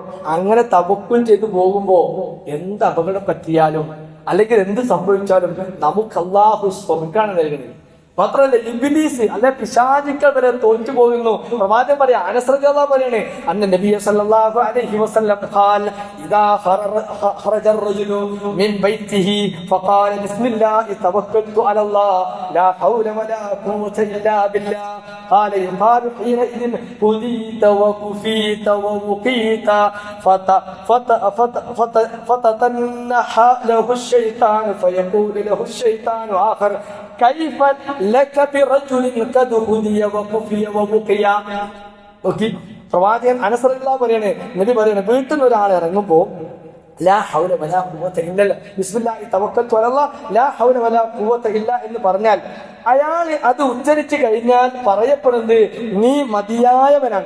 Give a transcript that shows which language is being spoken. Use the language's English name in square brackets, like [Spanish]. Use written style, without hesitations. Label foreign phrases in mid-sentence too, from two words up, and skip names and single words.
[Malayalam] അങ്ങനെ തവക്കുൽ ചെയ്ത് പോകുമ്പോ എന്ത് അപകടം പറ്റിയാലും അല്ലെങ്കിൽ എന്ത് സംഭവിച്ചാലും നമുക്ക് അള്ളാഹു സ്വർഗ്ഗാണ് നൽകുന്നത്. മാത്രമല്ല ഇബ്ലീസ് അല്ലെ പിശാചുക്കൾ വരെ തോറ്റു പോകുന്നു. പ്രവാചകൻ പറയാ, അനസ് റളിയല്ലാഹു പറയാണ്, [Arabic] أن النبي صلى الله عليه وسلم قال إذا خرج الرجل من بيته فقال بسم الله توكلت على الله لا حول ولا قوة إلا بالله قال يقال حينئذ هديت وكفيت ووقيت فتتنحى له الشيطان فيقول له الشيطان آخر كيف لك برجل قد هدي وكفي ووقي. [Malayalam] നോക്കി, പ്രവാചകൻ അനസ് റളിയല്ലാഹു പറയാണ്, നബി പറയാണ്, വീട്ടിൽ നിന്ന് ഒരാൾ ഇറങ്ങുമ്പോ [Arabic] لا حول ولا قوة إلا بسم الله توكلت على الله لا حول ولا قوة إلا [Malayalam] എന്ന് പറഞ്ഞാൽ അയാൾ അത് ഉച്ചരിച്ചു കഴിഞ്ഞാൽ പറയപ്പെടുന്നത് നീ മതിയായവനാണ്.